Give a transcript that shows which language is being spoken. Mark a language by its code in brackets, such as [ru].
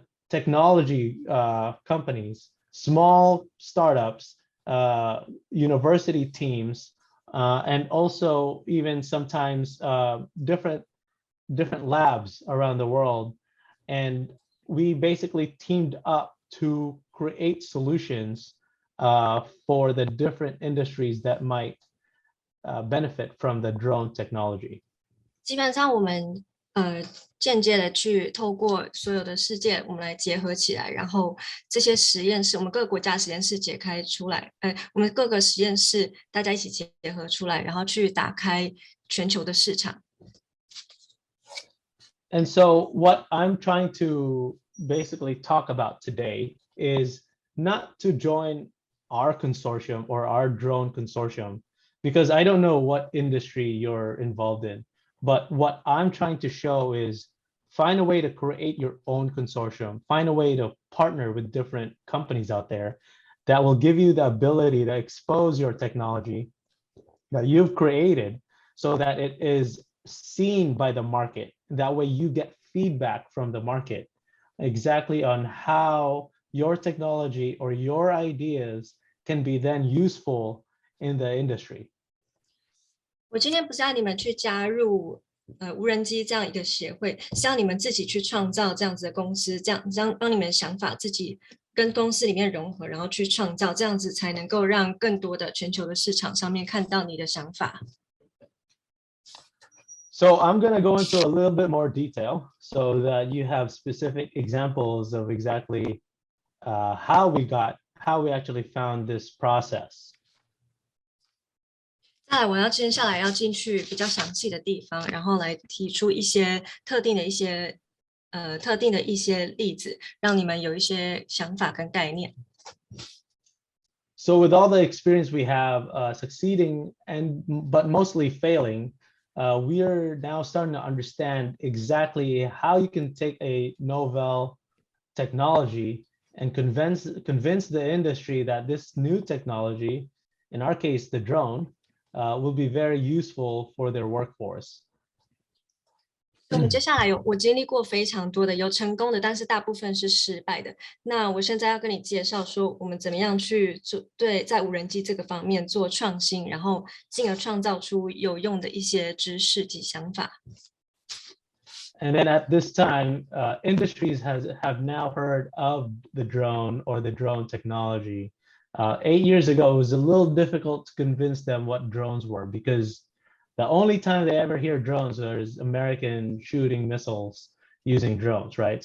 [en] technology companies, small startups, university teams, and also even sometimes different labs around the world. And we basically teamed up to create solutions for the different industries that might benefit from the drone technology. [zh] 基本上我们间接的去透过所有的事件，我们来结合起来，然后这些实验室，我们各个国家实验室解开出来，我们各个实验室大家一起结合出来，然后去打开全球的市场。 [en] And so what I'm trying to basically talk about today is not to join our consortium or our drone consortium, because I don't know what industry you're involved in. But what I'm trying to show is find a way to create your own consortium, find a way to partner with different companies out there that will give you the ability to expose your technology that you've created so that it is seen by the market. That way you get feedback from the market exactly on how your technology or your ideas can be then useful in the industry. [zh] 我今天不是要你们去加入无人机这样一个协会，是要你们自己去创造这样子的公司，这样让你们想法自己跟公司里面融合，然后去创造，这样子才能够让更多的全球的市场上面看到你的想法。 [en] So I'm going to go into a little bit more detail so that you have specific examples of exactly how we actually found this process. [zh] 再来，我接下来要进去比较详细的地方，然后来提出一些特定的一些特定的一些例子，让你们有一些想法跟概念。 [en] So with all the experience we have succeeding but mostly failing, we are now starting to understand exactly how you can take a novel technology and convince the industry that this new technology, in our case, the drone, will be very useful for their workforce. [zh] 我们接下来我经历过非常多的，有成功的，但是大部分是失败的。那我现在要跟你介绍说，我们怎么样去做在无人机这个方面做创新，然后进而创造出有用的一些知识及想法。 [en] And then at this time, industries have now heard of the drone or the drone technology. 8 years ago, it was a little difficult to convince them what drones were because the only time they ever hear drones is American shooting missiles using drones, right?